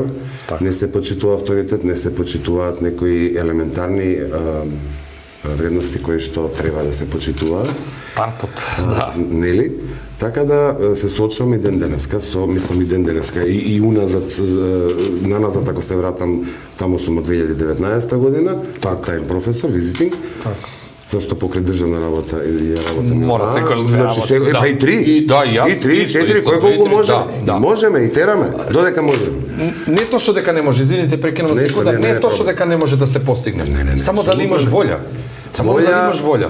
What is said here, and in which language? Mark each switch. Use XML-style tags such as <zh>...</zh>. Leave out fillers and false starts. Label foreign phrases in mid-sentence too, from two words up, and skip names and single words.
<mk>Не се почитува авторитет, не се почитуваат некои елементарни вредности кои што треба да се почитуваат. Стартот. Нели? Така да се соочувам и ден денеска, мислам и ден денеска, и уназад, наназад ако се вратам, таму сум од 2019 година, part-time професор, visiting. зашто покрај државна работа ја работам. Мора секојаш две Значи работи, да. па и 3. И да, и јас. И 3, 4, кој колку може. И можеме и тераме, додека можеме. Не точно дека не може, извините, прекинувам секунда, не е точно дека не може да се постигне. Само дали имаш волја. Само дали имаш волја.</mk>